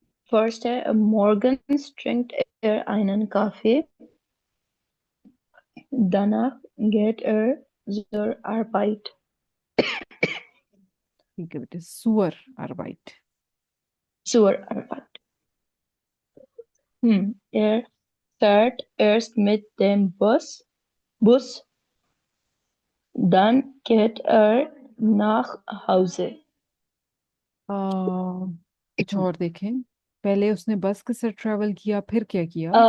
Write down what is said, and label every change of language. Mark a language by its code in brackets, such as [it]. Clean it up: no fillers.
[de] फर्स्ट है मॉर्गन trinkt er einen Kaffee, danach geht er zur Arbeit. [hi] ठीक है बेटे, सुअर arbeit। [de] Zur Arbeit. Er fährt erst mit dem Bus, dann geht er nach Hause. [hi] कुछ और देखें, पहले उसने बस के साथ ट्रेवल किया, फिर क्या किया?